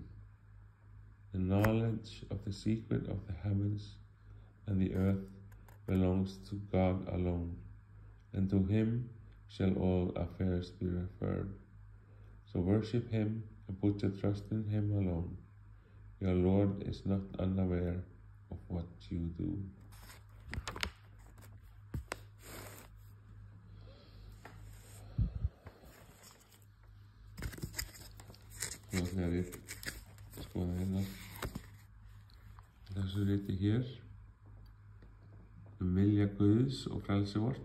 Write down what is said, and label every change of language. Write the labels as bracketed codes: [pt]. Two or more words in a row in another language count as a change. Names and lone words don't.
[en] The knowledge of the secret of the heavens and the earth belongs to God alone, and to him shall all affairs be referred. So worship him and put your trust in him alone. Your Lord is not unaware of what you do. [is] Skoða hérna þessu riti hér vilja Guðs og frelsi vort.